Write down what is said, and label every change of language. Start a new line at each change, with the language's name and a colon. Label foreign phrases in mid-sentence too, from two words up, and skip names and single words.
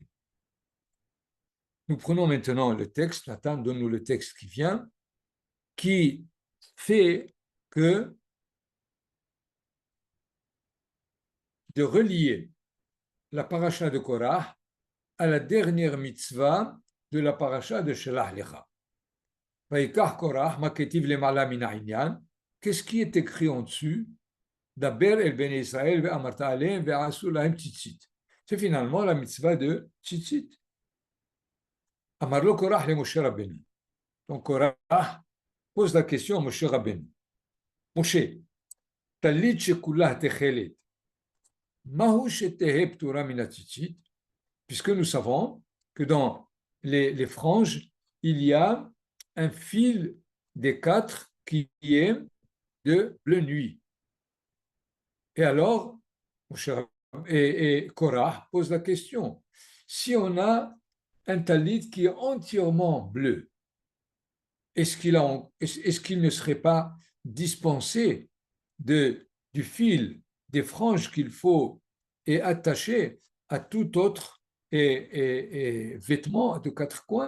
French: Nous prenons maintenant le texte, Nathan donne-nous le texte qui vient, qui fait que de relier la paracha de Korah à la dernière mitzvah de la paracha de Shelach Lecha.
Hebrew: ויקח קרח, מה כתיב למעלה מן הענין.
French: Qu'est-ce qui est écrit en dessus?
Hebrew: דבר אל בן ישראל ואמרת אלהם ועשו להם ציצית.
French: C'est finalement la mitzvah de tzitzit.
Hebrew: אמר לו קרח למשה רבנו.
French: Donc Korah pose la question à Moshe Rabbeinu.
Hebrew: משה, טלית שכולה תכלת, מהו שתהא פטורה מן ציצית,
French: puisque nous savons que dans les franges, il y a un fil des 4 qui est de bleu nuit. Et alors, Korah pose la question, si on a un talit qui est entièrement bleu, est-ce qu'il ne serait pas dispensé du fil des franges qu'il faut et attaché à tout autre vêtement de 4 coins?